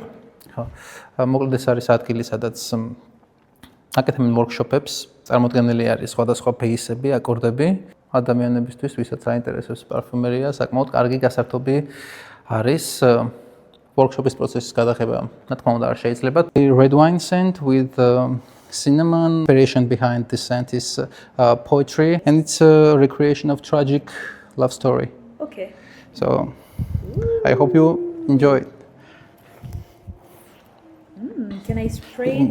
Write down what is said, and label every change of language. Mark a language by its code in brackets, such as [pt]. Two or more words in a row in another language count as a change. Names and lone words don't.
[ka] მოკლედ ეს არის ადგილი, სადაც აკეთებენ ვორქშოპებს, წარმოდგენილი არის სხვადასხვა ბეისები, აკორდები ადამიანებისთვის, ვისაც აინტერესებს პარფიუმერია, საკმაოდ კარგი გასართობი არის ვორქშოპის პროცესის გადაღება, რა თქმა უნდა, არ შეიძლება. [en] Red wine scent with cinnamon. Inspiration behind this scent is poetry and it's a recreation of tragic love story. okay. So I hope you enjoy it. Can I spray it